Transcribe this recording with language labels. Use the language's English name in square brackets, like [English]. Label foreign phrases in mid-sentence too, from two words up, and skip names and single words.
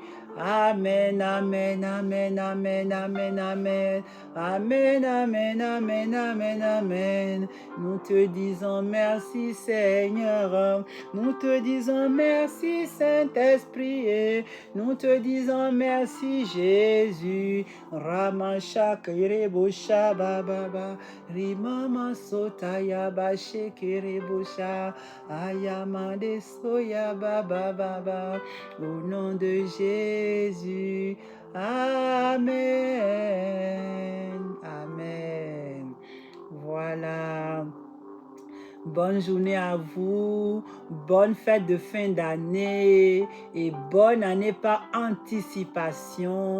[French] Amen, amen, amen, amen, amen, amen. Amen, amen, amen, amen, amen. Nous te disons merci, Seigneur. Nous te disons merci, Saint-Esprit. Nous te disons merci, Jésus. Ramashak Rebosha Baba. Rimama Sotaya Basheke Rebosha. Ayamade Soya Baba Baba. Au nom de Jésus. Amen. Amen. Voilà. Bonne journée à vous, bonne fête de fin d'année et bonne année par anticipation.